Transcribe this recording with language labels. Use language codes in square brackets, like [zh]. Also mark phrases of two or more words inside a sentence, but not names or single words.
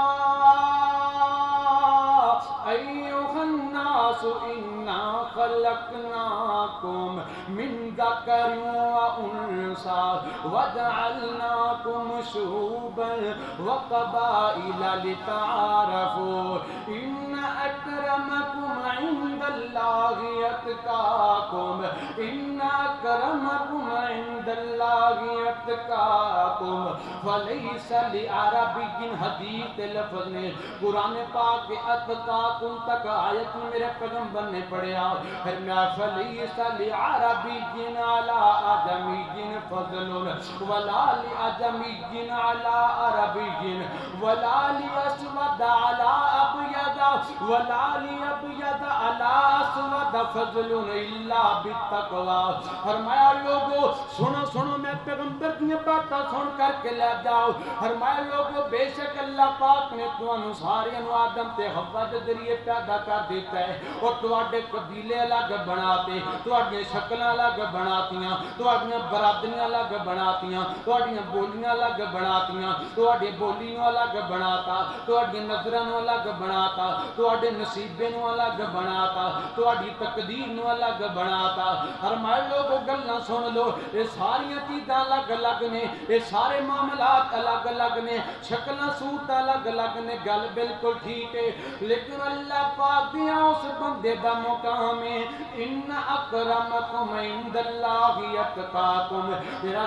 [ar] ایھا الناس انا خلقناکم من ذکر و انثی وجعلناکم شعوبا وقبائل لتعارفوا ان اکرمکم عند اللہ اتقاکم ان اکرمکم عند اللہ اتقاکم فلیس لعربی [pa] حدیث لفظ نے قرآن پاک کے اتقاکم تک آیت میرے پیغمبر نے پڑھیا پھر میں [ar] فلیس لعربی علی عجمی فضل ولا لعجمی علی عربی ولا لاسود علی ابیض ولا لابیض علی اسود فضل الا بالتقوی [pa] فرمایا لوگو سنو سنو میں پیغمبر کی باتاں سن کر کے لے جاؤ فرمایا لوگو بے شک اللہ پاک نے تانوں سارے نو آدم تے حوا دے ذریعے پیدا کر دیتا ہے اور تواڈے قبیلے الگ بناتے تواڈیاں شکلاں الگ بناتیاں تواڈیاں برادریاں الگ بناتیاں تواڈیاں بولیاں الگ بناتیاں تواڈے بولی نو الگ بناتا تواڈی نظراں نو الگ بناتا تواڈے نصیبے نو الگ بناتا تواڈی تقدیر نو الگ بناتا فرمایا لوگو گلاں سن لو یہ ساری چیزاں الگ الگ نے یہ سارے معاملات الگ الگ نے شکلاں صورت الگ الگ نے گل بالکل ٹھیک ہے لیکن اللہ پاک دیا اس بندے دا مقام ہے [ar] ان اکرمکم عند اللہ اتقاکم [pa] تیرا